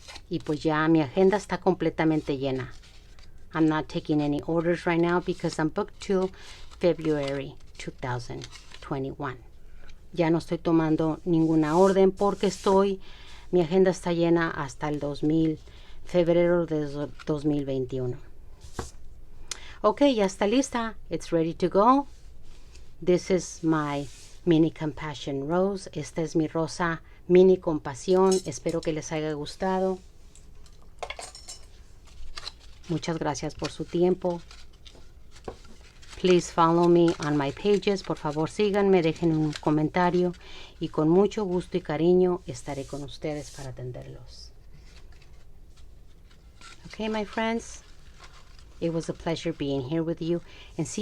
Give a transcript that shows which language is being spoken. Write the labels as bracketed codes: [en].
[es] Y pues ya mi agenda está completamente llena. [en] I'm not taking any orders right now because I'm booked till February 2021. [es] Ya no estoy tomando ninguna orden porque mi agenda está llena hasta el febrero de 2021. Ok, ya está lista. [en] It's ready to go. This is my Mini Compassion Rose. [es] Esta es mi rosa Mini Compasión. Espero que les haya gustado. Muchas gracias por su tiempo. [en] Please follow me on my pages. [es] Por favor, síganme, dejen un comentario y con mucho gusto y cariño estaré con ustedes para atenderlos. [en] Okay, my friends. It was a pleasure being here with you and see you in the next video. [es] Nos vemos en el próximo video.